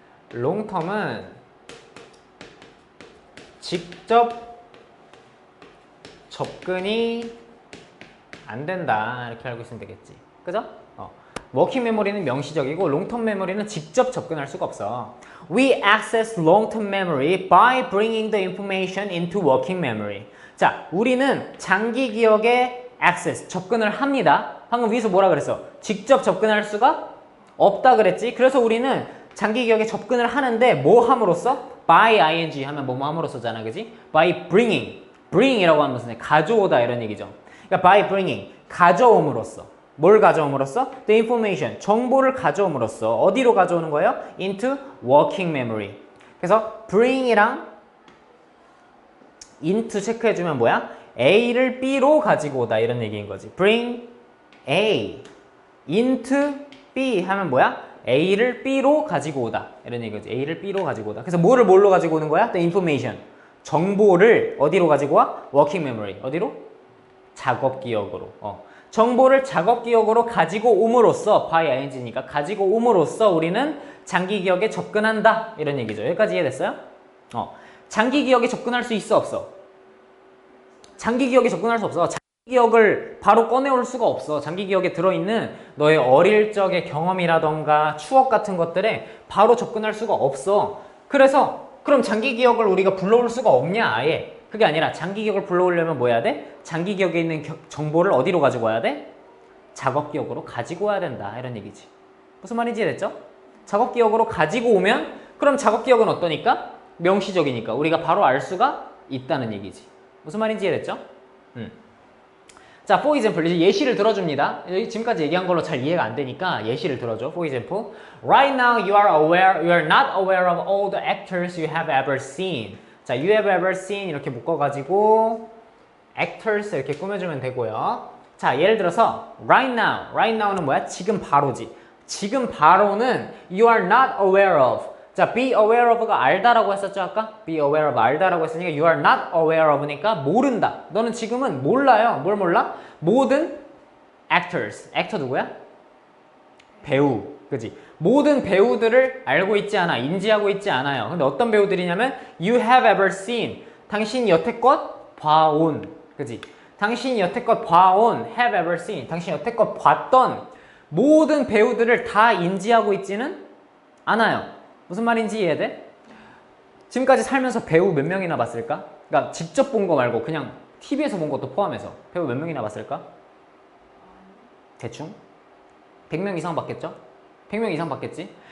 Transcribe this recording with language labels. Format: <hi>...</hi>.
<ko>롱텀은 직접 접근이 안 된다. 이렇게 알고 있으면 되겠지. 그죠? 워킹 메모리는 명시적이고 롱텀 메모리는 직접 접근할 수가 없어.</ko> <en>We access long-term memory by bringing the information into working memory.</en> <ko>자, 우리는 장기 기억에 access, 접근을 합니다. 방금 위에서 뭐라 그랬어? 직접 접근할 수가 없다 그랬지. 그래서 우리는 장기 기억에 접근을 하는데 뭐 함으로써?</ko> <en>by ing</en> <ko>하면 뭐뭐 함으로써잖아, 그지?</ko> <en>by bring</en> <ko>이라고 하면 무슨 가져오다 이런 얘기죠. 그러니까</ko> <en>by bringing</en> <ko>가져옴으로써 뭘 가져옴으로써?</ko> <en>the information</en> <ko>정보를 가져옴으로써 어디로 가져오는 거예요?</ko> <en>into working memory.</en> <ko>그래서 bring이랑 into 체크해주면 뭐야? A를 B로 가지고 오다 이런 얘기인 거지.</ko> <en>bring A into B</en> <ko>하면 뭐야? A를 B로 가지고 오다 이런 얘기지. A를 B로 가지고 오다. 그래서 뭐를 뭘로 가지고 오는 거야?</ko> <en>The information</en> <ko>정보를 어디로 가지고 와?</ko> <en>working memory</en> <ko>어디로? 작업 기억으로. 정보를 작업 기억으로 가지고 옴으로써 by ing니까 가지고 옴으로써 우리는 장기 기억에 접근한다 이런 얘기죠. 여기까지 이해됐어요? 장기 기억에 접근할 수 있어 없어? 장기 기억에 접근할 수 없어. 장기 기억을 바로 꺼내올 수가 없어. 장기 기억에 들어있는 너의 어릴 적의 경험이라던가 추억 같은 것들에 바로 접근할 수가 없어. 그래서 그럼 장기 기억을 우리가 불러올 수가 없냐 아예. 그게 아니라 장기 기억을 불러오려면 뭐 해야 돼? 장기 기억에 있는 정보를 어디로 가지고 와야 돼? 작업 기억으로 가지고 와야 된다 이런 얘기지. 무슨 말인지 이해됐죠? 작업 기억으로 가지고 오면 그럼 작업 기억은 어떠니까? 명시적이니까 우리가 바로 알 수가 있다는 얘기지. 무슨 말인지 이해됐죠? 자,</ko> <en>for example</en> <ko>이제 예시를 들어줍니다. 지금까지 얘기한 걸로 잘 이해가 안 되니까 예시를 들어줘.</ko> <en>For example, right now you are not aware of all the actors you have ever seen.</en> <ko>자,</ko> <en>you have ever seen</en> <ko>이렇게 묶어가지고 actors 이렇게 꾸며주면 되고요. 자, 예를 들어서</ko> <en>right now</en> <ko>는 뭐야? 지금 바로지. 지금 바로는</ko> <en>you are not aware of.</en> <ko>자,</ko> <en>be aware of</en> <ko>가 알다라고 했었죠 아까?</ko> <en>be aware of</en> <ko>알다라고 했으니까</ko> <en>you are not aware of</en> <ko>니까 모른다. 너는 지금은 몰라요. 뭘 몰라? 모든 actors. actor 누구야? 배우. 그지? 모든 배우들을 알고 있지 않아. 인지하고 있지 않아요. 근데 어떤 배우들이냐면</ko> <en>you have ever seen.</en> <ko>당신이 여태껏 봐온. 그지? 당신이 여태껏 봐온</ko> <en>have ever seen.</en> <ko>당신이 여태껏 봤던 모든 배우들을 다 인지하고 있지는 않아요. 무슨 말인지 이해돼? 지금까지 살면서 배우 몇 명이나 봤을까? 그러니까 직접 본 거 말고 그냥 TV에서 본 것도 포함해서 배우 몇 명이나 봤을까? 대충? 100명 이상 봤겠죠? 100명 이상 봤겠지?</ko>